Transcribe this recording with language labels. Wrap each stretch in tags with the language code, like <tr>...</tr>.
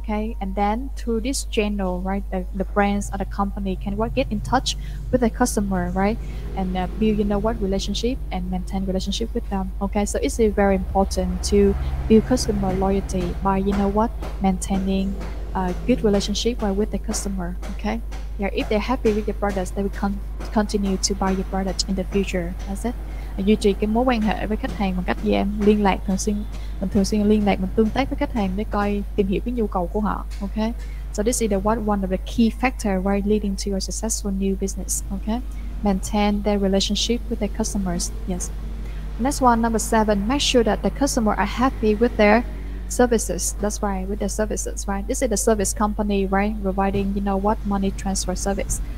<en>Okay, and then through this channel, right, the brands or the company can get in touch with the customer, right, and build relationship and maintain relationship with them. Okay, so it's very important to build customer loyalty by maintaining a good relationship with the customer. Okay, yeah, if they're happy with your products, they will continue to buy your product in the future. That's it.</en> <vi>Duy trì cái mối quan hệ với khách hàng bằng cách gì em? Liên lạc thường xuyên liên lạc, mình tương tác với khách hàng để tìm hiểu cái nhu cầu của họ.</vi> <en>Okay, so this is one of the key factor leading to a successful new business. Okay, maintain their relationship with their customers. Yes. Next one, number 7, make sure that the customer are happy with their services. That's right, with their services, right? This is the service company, right, providing money transfer service.</en>